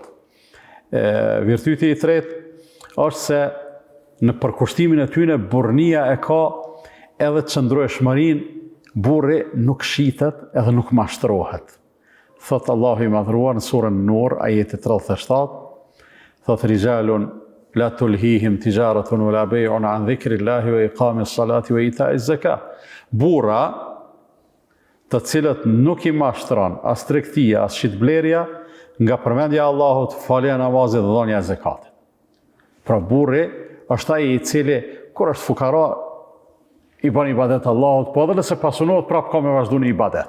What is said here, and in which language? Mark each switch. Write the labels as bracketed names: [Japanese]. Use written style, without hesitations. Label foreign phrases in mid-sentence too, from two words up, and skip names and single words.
[Albanian] Virtyti i tretë është se në përkushtimin e tyre burrnia e ka edhe qëndrueshmërinë, burri nuk shitet edhe nuk mashtrohet. Thot Allahu i madhruar në surën Nur, ajeti 37, thot [Arabic] رجال لا تلهيهم تجارة ولا بيع عن ذكر الله وإقام الصلاة وإيتاء الزكاة. [Albanian] Burra të cilët nuk i mashtron as tregtia as shitblerja nga përmendja e Allahut, falja e namazit dhe dhënia e zakatit. Pra burri është ai i cili kur është fukara i bën ibadet Allahut, po edhe nëse pasunohet prapë ka me vazhdu në ibadet.